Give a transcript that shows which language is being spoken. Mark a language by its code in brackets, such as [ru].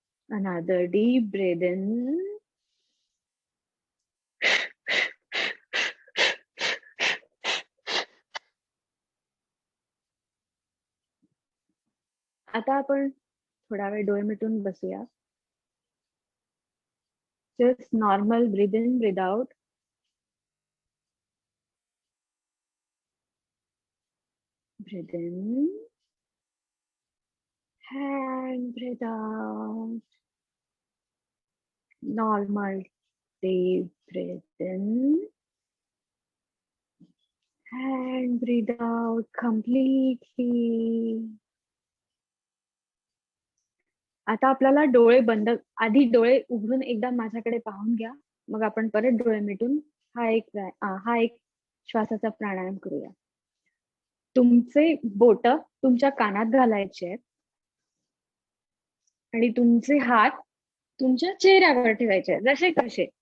[en] Another deep breath in. [mr] आता आपण थोडा वेळ डोळे मिटून बसूया. [en] Just normal breathe in, breathe out. Breathe in and breathe out. Normal deep breath in and breathe out completely. [mr] आता आपल्याला डोळे बंद, आधी डोळे उघडून एकदा माझ्याकडे पाहून घ्या, मग आपण परत डोळे मिटून हा एक श्वासाचा प्राणायाम करूया. तुमचे बोट तुमच्या कानात घालायचे आहेत आणि तुमचे हात तुमच्या चेहऱ्यावर ठेवायचे, जसे कसे.